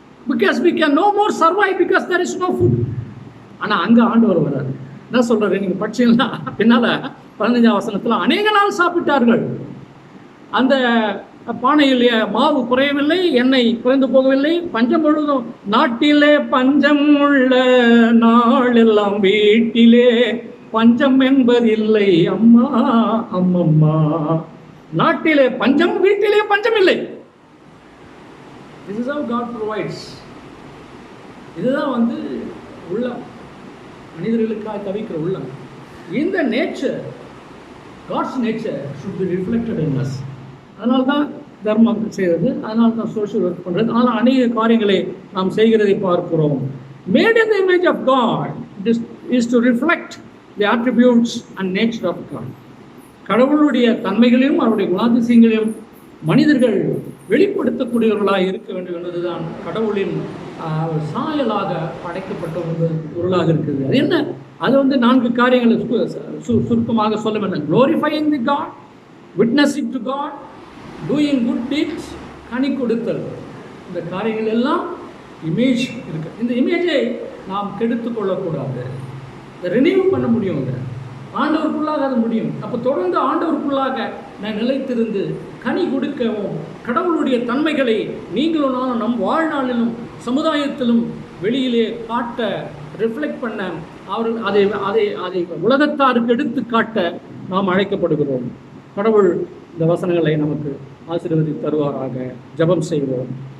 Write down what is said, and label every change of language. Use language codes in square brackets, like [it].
[en] Because we can no more survive because there is no food. [ta] ஆனால் அங்கே ஆண்டவர் வராது. என்ன சொல்றாரு நீங்கள் படிச்சீங்கன்னா பின்னால் 15ஆம் வசனத்தில் அநேக நாள் சாப்பிட்டார்கள். அந்த பானையில் மாவு குறையவில்லை, எண்ணெய் குறைந்து போகவில்லை, பஞ்சம் முழுதும். நாட்டிலே பஞ்சம் உள்ள நாள் எல்லாம் வீட்டிலே பஞ்சம் என்பதில்லை அம்மா அம்மம்மா. நாட்டிலே பஞ்சம், வீட்டிலே பஞ்சம் இல்லை. [en] This is how God provides. [ta] இதுதான் உள்ளம், மனிதர்களுக்காக தவிக்கிற உள்ளம். இந்த [en] Nature, God's nature should be reflected in us. [ta] அதனால தான் தர்மம் செய்கிறது, அதனால தான் சோஷியல் ஒர்க் பண்ணுறது, அதனால் அநேக காரியங்களை நாம் செய்கிறதை பார்க்கிறோம். [en] Made in the image of God is to reflect the attributes and nature of God. [ta] கடவுளுடைய தன்மைகளையும் அவருடைய குணாதிசயங்களையும் மனிதர்கள் வெளிப்படுத்தக்கூடியவர்களாக இருக்க வேண்டும் என்பதுதான் கடவுளின் சாயலாக படைக்கப்பட்ட ஒரு பொருளாக இருக்குது. அது என்ன? அது 4 காரியங்களை சுருக்கமாக சொல்ல வேண்டும். [en] Glorifying the God, witnessing to God, doing good deeds, [ta] கனி கொடுத்தல். இந்த காரியங்கள் எல்லாம் இமேஜ் இருக்கு. இந்த இமேஜை நாம் கெடுத்து கொள்ளக்கூடாது. இதை ரினியூ பண்ண முடியும். ஆண்டவருக்குள்ளாக அது முடியும். அப்போ தொடர்ந்து ஆண்டவருக்குள்ளாக நான் நிலைத்திருந்து கனி கொடுக்கவும், கடவுளுடைய தன்மைகளை நீங்களும் நானும் நம் வாழ்நாளிலும் சமுதாயத்திலும் வெளியிலே காட்ட, ரிஃப்ளெக்ட் பண்ண, அவர்கள் அதை உலகத்தாருக்கு எடுத்து காட்ட நாம் அழைக்கப்படுகிறோம். கடவுள் இந்த வசனங்களை நமக்கு ஆசீர்வதித்து தருவாராக. ஜெபம் செய்வோம்.